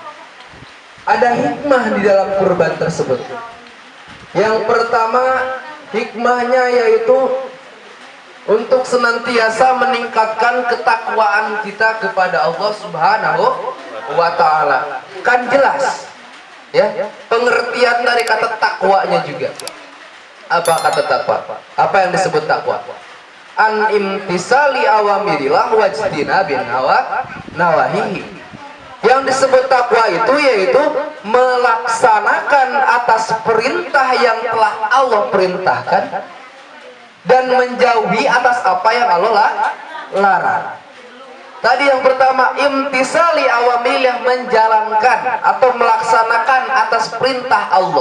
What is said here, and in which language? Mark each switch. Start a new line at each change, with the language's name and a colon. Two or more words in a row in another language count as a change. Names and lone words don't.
Indonesian: Ada hikmah di dalam kurban tersebut. Yang pertama, hikmahnya yaitu untuk senantiasa meningkatkan ketakwaan kita kepada Allah
Arabic: سبحانه وتعالى.
Indonesian: Kan jelas, ya, pengertian dari kata takwanya juga. Apa kata takwa? Apa yang disebut takwa?
Arabic: عن امتثال أوامر الله واجتناب نواهيه.
Indonesian: Yang disebut takwa itu yaitu melaksanakan atas perintah yang telah Allah perintahkan dan menjauhi atas apa yang Allah larang. Tadi yang pertama,
Arabic: امتثال أوامره,
Indonesian: menjalankan atau melaksanakan atas perintah Allah.